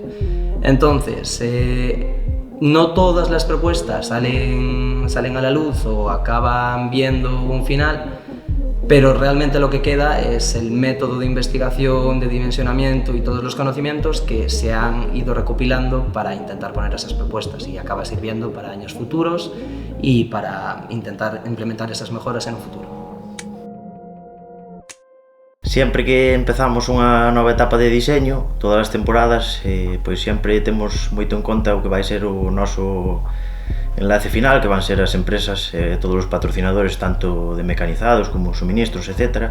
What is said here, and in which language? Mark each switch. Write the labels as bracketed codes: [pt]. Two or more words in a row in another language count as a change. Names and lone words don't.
[es] Entonces, no todas las propuestas salen a la luz o acaban viendo un final, pero realmente lo que queda es el método de investigación, de dimensionamiento y todos los conocimientos que se han ido recopilando para intentar poner esas propuestas, y acaba sirviendo para años futuros y para intentar implementar esas mejoras en un futuro. [gl] Sempre que empezamos unha nova etapa de diseño, todas as temporadas, pois sempre temos moito en conta o que vai ser o noso enlace final, que van ser as empresas, todos os patrocinadores, tanto de mecanizados como suministros, etc.